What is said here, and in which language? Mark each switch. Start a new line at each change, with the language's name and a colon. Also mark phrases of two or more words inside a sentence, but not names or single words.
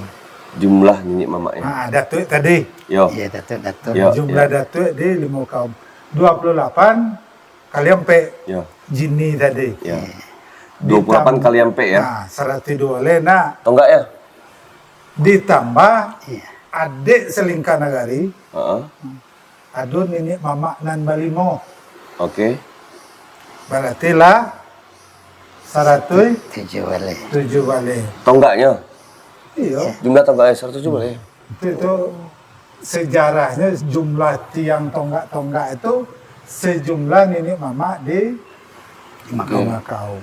Indonesian: Jumlah nenek mama ya. Nah, datuk tadi. Yo. Iya, Datuk. Yo. Jumlah datuk di 5 kaum. 28 kali empe Yo. jini tadi.
Minangkabau: Ya. 28 kali ampe ya.
Indonesian: Nah, 102 lena Atau enggak ya? ditambah Iya.
Minangkabau: adik selingkah nagari, Heeh. aduh nenek mama nan balimo.
Indonesian: Oke. Berarti lah 7 balik. Tonggaknya. Iya. Jumlah tonggaknya 107 boleh. Itu sejarahnya jumlah tiang tonggak-tonggak itu sejumlah nenek mama di 5 kaum.